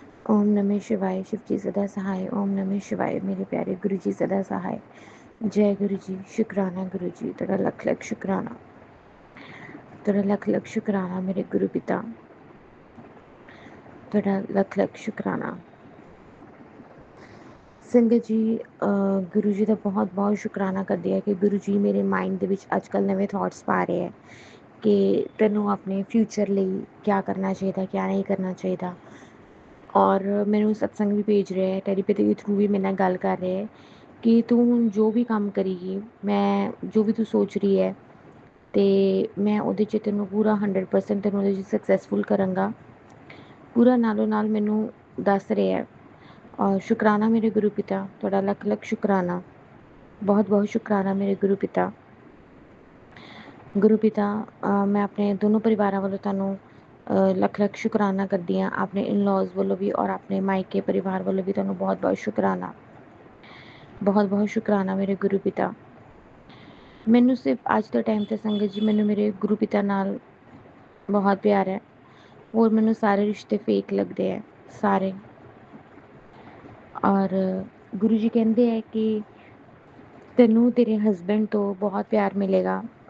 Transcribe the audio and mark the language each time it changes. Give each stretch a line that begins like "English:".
Hindi: ओम नमः शिवाय, शिव जी सदा सहाय। ओम नमः शिवाय, मेरे प्यारे गुरु जी सदा सहाय। जय गुरु जी, शुक्राना गुरु जी, तेरा लख लख शुक्राना, तेरा लख लख शुक्राना मेरे गुरु पिता, तेरा लख लख शुक्राना।
Punjabi: ਸੰਗਤ ਜੀ, ਗੁਰੂ ਜੀ ਦਾ ਬਹੁਤ ਬਹੁਤ ਸ਼ੁਕਰਾਨਾ ਕਰਦੀ ਹੈ ਕਿ ਗੁਰੂ ਜੀ ਮੇਰੇ ਮਾਈਂਡ ਦੇ ਵਿੱਚ ਅੱਜ ਕੱਲ੍ਹ ਨਵੇਂ ਥਾਟਸ ਪਾ ਰਹੇ ਹੈ ਕਿ ਤੈਨੂੰ ਆਪਣੇ ਫਿਊਚਰ ਲਈ ਕਿਆ ਕਰਨਾ ਚਾਹੀਦਾ, ਕਿਆ ਨਹੀਂ ਕਰਨਾ ਚਾਹੀਦਾ। ਔਰ ਮੈਨੂੰ ਸਤਸੰਗ ਵੀ ਭੇਜ ਰਿਹਾ ਹੈ, ਟੈਲੀਪੈਥੀ ਦੇ ਥਰੂ ਵੀ ਮੇਰੇ ਨਾਲ ਗੱਲ ਕਰ ਰਿਹਾ ਹੈ ਕਿ ਤੂੰ ਹੁਣ ਜੋ ਵੀ ਕੰਮ ਕਰੇਗੀ, ਮੈਂ ਜੋ ਵੀ ਤੂੰ ਸੋਚ ਰਹੀ ਹੈ ਅਤੇ ਮੈਂ ਉਹਦੇ 'ਚ ਤੈਨੂੰ ਪੂਰਾ 100% ਤੈਨੂੰ ਉਹਦੇ 'ਚ ਸਕਸੈਸਫੁਲ ਕਰਾਂਗਾ। ਪੂਰਾ ਨਾਲੋਂ ਨਾਲ ਮੈਨੂੰ ਦੱਸ ਰਿਹਾ ਹੈ।
Hindi: और शुकराना मेरे गुरु पिता, थोड़ा लख लख शुकराना, बहुत बहुत शुकराना मेरे गुरु पिता। गुरु पिता, मैं अपने दोनों परिवारों वालों
Punjabi: ਤੁਹਾਨੂੰ ਲੱਖ ਲੱਖ ਸ਼ੁਕਰਾਨਾ ਕਰਦੀ ਹਾਂ। ਆਪਣੇ ਇਨ-ਲॉज ਵੱਲੋਂ ਵੀ ਔਰ ਆਪਣੇ ਮਾਇਕੇ ਪਰਿਵਾਰ ਵੱਲੋਂ ਵੀ ਤੁਹਾਨੂੰ ਬਹੁਤ ਬਹੁਤ ਸ਼ੁਕਰਾਨਾ, ਬਹੁਤ ਬਹੁਤ ਸ਼ੁਕਰਾਨਾ ਮੇਰੇ ਗੁਰੂ ਪਿਤਾ। ਮੈਨੂੰ ਸਿਰਫ ਅੱਜ ਦੇ ਟਾਈਮ 'ਤੇ ਸੰਗਤ ਜੀ, ਮੈਨੂੰ ਮੇਰੇ ਗੁਰੂ ਪਿਤਾ ਨਾਲ ਬਹੁਤ ਪਿਆਰ ਹੈ। ਹੋਰ ਮੈਨੂੰ ਸਾਰੇ ਰਿਸ਼ਤੇ ਫੇਕ ਲੱਗਦੇ ਹੈ, ਸਾਰੇ। ਔਰ ਗੁਰੂ ਜੀ ਕਹਿੰਦੇ ਹੈ ਕਿ ਤੈਨੂੰ ਤੇਰੇ ਹਸਬੈਂਡ ਤੋਂ ਬਹੁਤ ਪਿਆਰ ਮਿਲੇਗਾ।